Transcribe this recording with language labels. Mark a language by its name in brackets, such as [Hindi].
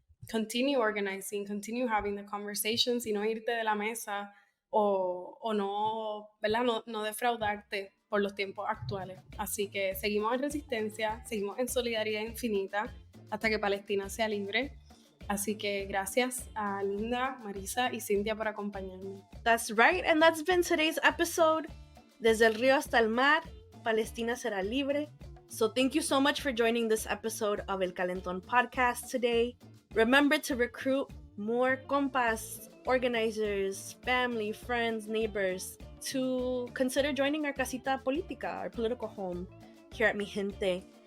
[English] Continue organizing, continue having the conversations, [Spanish] y no irte de la mesa o no, ¿verdad?, no defraudarte por los tiempos actuales. Así que seguimos en resistencia, seguimos en solidaridad infinita hasta que Palestina sea libre. Así que gracias a Linda, Marisa y Cynthia por acompañarme. [English] That's right, and that's been today's episode. [Spanish] Desde el río hasta el mar, Palestina será libre. [English] So thank you so much for joining this episode of El Calentón podcast today. Remember to recruit more compas, organizers, family, friends, neighbors to consider joining our [Spanish] casita política, [English] our political home here at Mijente.